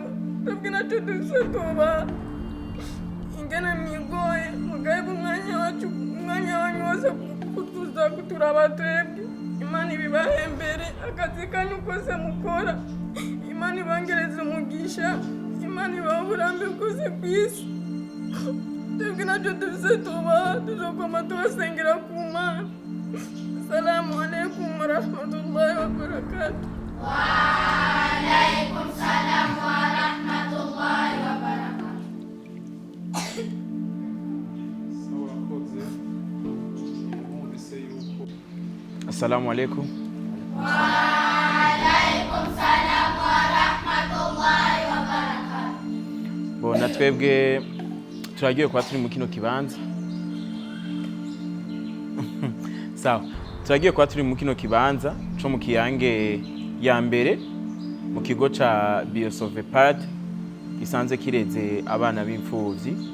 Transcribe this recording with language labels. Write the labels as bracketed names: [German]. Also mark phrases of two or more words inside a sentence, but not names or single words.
[Rundi] Twebwe natwe dufise tubaha ingene mwigoye mugaheba umwanya wanyu wose kutuza kuturaba twebwe. Imana ibibahembere akazi kanyu kose mukora. Imana ibangereze umugisha. Imana ibahe uburambe bwose ku isi. Twebwe natwe dufise tubaha tuzokwama tubasengera ku Mana. [Arabic] السلام عليكم ورحمة الله وبركاته. وعليكم السلام ورحمة الله وبركاته. السلام عليكم. وعليكم السلام ورحمة الله وبركاته. [Rundi] Bona twebwe turagiye kwa turi mu kino kibanza. Sawa. Turagiye kwa turi mu kino kibanza cyo mu Kiyange ya mbere mu kigo ca Biosovepad gisanze kireze abana b'imfuvyi.